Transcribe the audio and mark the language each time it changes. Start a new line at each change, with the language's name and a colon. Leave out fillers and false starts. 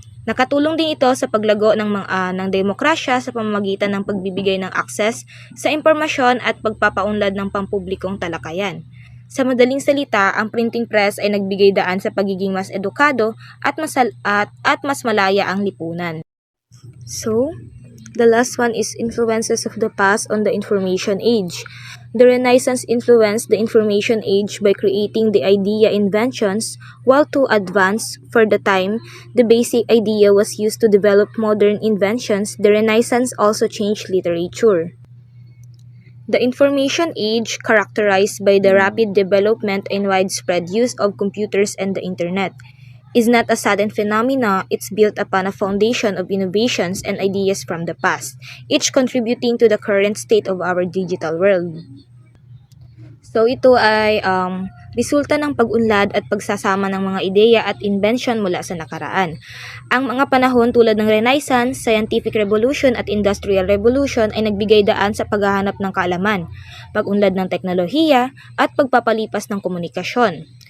Filipino: Nakatulong din ito sa paglago ng demokrasya sa pamamagitan ng pagbibigay ng akses sa impormasyon at pagpapaunlad ng pampublikong talakayan. Sa madaling salita, ang printing press ay nagbigay daan sa pagiging mas edukado at mas malaya ang lipunan.
English: So, the last one is influences of the past on the information age. The Renaissance influenced the information age by creating the idea inventions, while too advanced for the time, the basic idea was used to develop modern inventions. The Renaissance also changed literature. The information age, characterized by the rapid development and widespread use of computers and the internet, is not a sudden phenomena. It's built upon a foundation of innovations and ideas from the past, each contributing to the current state of our digital world.
Filipino: So, ito ay resulta ng pag-unlad at pagsasama ng mga ideya at invention mula sa nakaraan. Ang mga panahon tulad ng Renaissance, Scientific Revolution at Industrial Revolution ay nagbigay daan sa paghahanap ng kaalaman, pag-unlad ng teknolohiya at pagpapalipas ng komunikasyon.